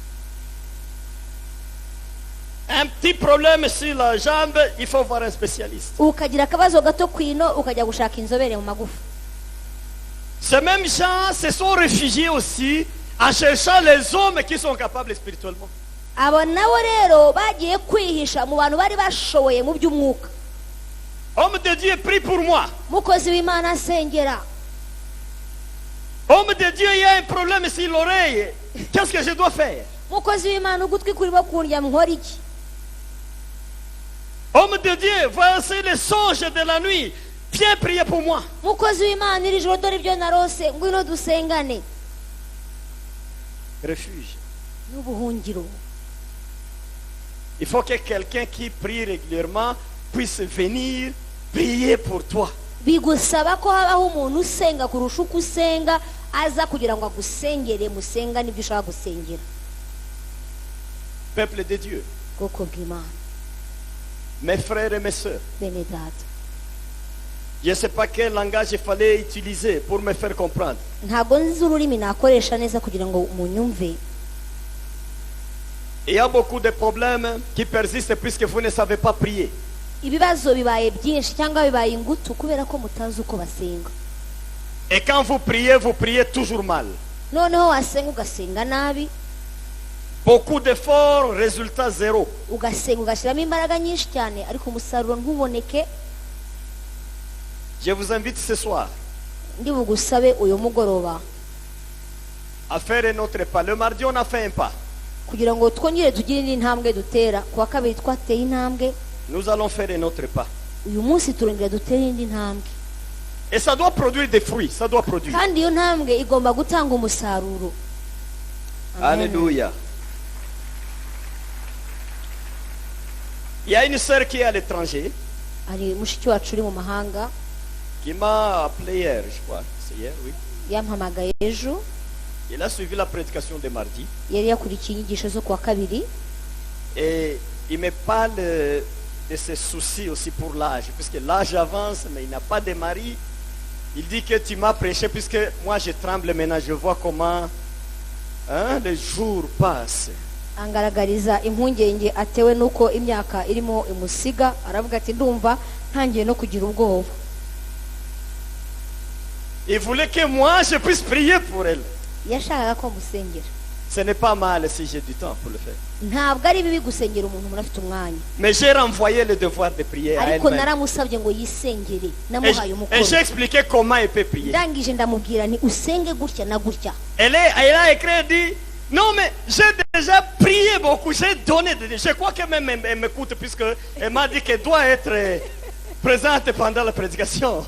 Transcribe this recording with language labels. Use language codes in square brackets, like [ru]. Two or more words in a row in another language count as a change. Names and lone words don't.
[fr] Un petit problème sur la jambe, il faut voir un spécialiste. [rw] Ukagira akabazo gato kwino ukajya gushaka inzobere mu magufa. [fr] Ces mêmes gens se sont réfugiés aussi en cherchant les hommes qui sont capables spirituellement. [rw] Abo nabo rero bagiye kwihisha mu bantu bari bashoboye mu by'umwuka. [fr] Homme de Dieu, prie pour moi. [rw] Mukozi w'Imana asengera. [fr] Homme de Dieu, il y a un problème sur l'oreille. Qu'est-ce que je dois faire? [rw] Mukozi w'Imana ugutwi kurimo kundya nkora iki? [fr] Homme de Dieu, voici les songes de la nuit. Viens prier pour moi. [rw] Mukozi w'Imana iri joro dore ibyo narose, ngwino dusengane. [fr] Refuge. [rw] N'ubuhungiro. [fr] Il faut que quelqu'un qui prie régulièrement puisse venir prier pour toi. [rw] bigusaba ko habaho umuntu usenga kurusha uko usenga aza kugira ngo agusengere musenga n'ibyo ushaka gusengera. [fr] Peuple de Dieu, [rw] Bwoko bw'Imana, [fr] mes frères et mes sœurs, [rw] bene data, [fr] je ne sais pas quel langage il fallait utiliser pour me faire comprendre. [rw] ntabwo nzi ururimi nakoresha neza kugira ngo munyumve. [fr] Il y a beaucoup de problèmes qui persistent puisque vous ne savez pas prier. [rw] Ibibazo bibaye byinshi cyangwa bibaye ingutu kubera ko mutazi uko basenga. [fr] Et quand vous priez toujours mal. [rw] Noneho wasenga ugasenga nabi, [fr] Beaucoup d'efforts, résultat zéro. [rw] ugasenga ugashyiramo imbaraga nyinshi cyane ariko umusaruro ntuboneke. [fr] Je vous invite ce soir [rw] Ndi bugusabe uyu mugoroba [fr] à faire un autre pas. Le mardi, on a fait un pas. [rw] kugira ngo twongere tugire indi ntambwe dutera. Kuwa kabiri twateye intambwe, [fr] Nous allons faire un autre pas. [rw] uyu munsi turongera dutere indi ntambwe, [fr] Et ça doit produire des fruits. Ça doit produire. [rw] kandi iyo ntambwe igomba gutanga umusaruro. Amen. Alléluia. [fr] Il y a une sœur qui est à l'étranger [rw] Hari mushiki wacu uri mu mahanga [fr] qui m'a appelé hier, je crois. C'est hier, oui. [rw] yampamagaye ejo, [fr] Il a suivi la prédication de mardi. [rw] yari yakurikiye inyigisho zo kuwa kabiri, [fr] Et il me parle de ses soucis aussi pour l'âge. Puisque l'âge avance, mais il n'a pas de mari. Il dit que tu m'as prêché puisque moi je tremble maintenant. Je vois comment les jours passent. [rw] angaragariza impungenge atewe nuko imyaka irimo imusiga. Aravuga ati ndumva ntangiye no kugira ubwoba. [fr] Il voulait que moi je puisse prier pour elle. [rw] Yashakaga ko musengera. [fr] Ce n'est pas mal si j'ai du temps pour le faire. [rw] Ntabwo ari bibi gusengera umuntu umuntu afite umwanya, [fr] Mais j'ai renvoyé le devoir de prier à [rw] ariko [fr] elle-même. [rw] naramusabye ngo yisengere, [fr] Et [rw] namuhaye [fr] j'ai [rw] umukoro. [fr] expliqué comment elle peut prier. [rw] Ndangije ndamubwira ni usenge gutya na gutya. [fr] Elle a écrit, elle dit, non mais j'ai déjà prié beaucoup, j'ai donné, je crois que même elle m'écoute puisque elle m'a dit qu'elle doit être présente pendant la prédication.